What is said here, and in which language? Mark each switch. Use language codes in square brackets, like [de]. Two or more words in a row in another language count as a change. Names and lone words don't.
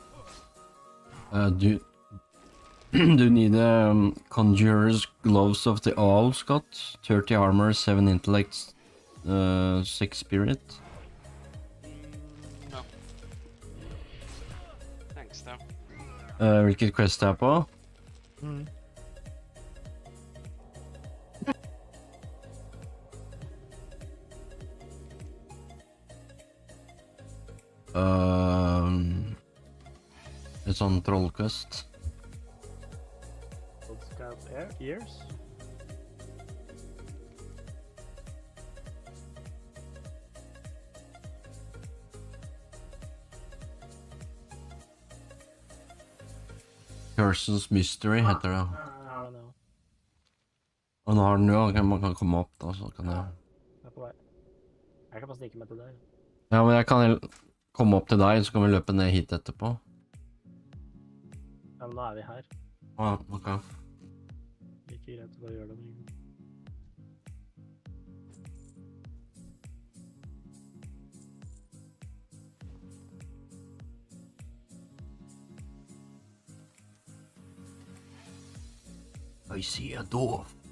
[en] Do do you need Conjurer's Gloves of the Owl, Scott? 30 armor, 7 intellect, 6 spirit. No. Thanks though. [no] Hvilket quest er jeg på? Mm. Et sånn trollquest. [en] Old Scout Ears? [no] Person's Mystery heter det. [en] I don't know. [no] Og nå har den jo, man kan komme opp da, så kan jeg... Jeg er på vei. Jeg kan bare snike meg til deg. Ja, men jeg kan komme opp til deg, så kan vi løpe ned hit etterpå. Ja, men nå er vi her. Ja, ok. Like greit å bare gjøre det. Men... [en] I see a door.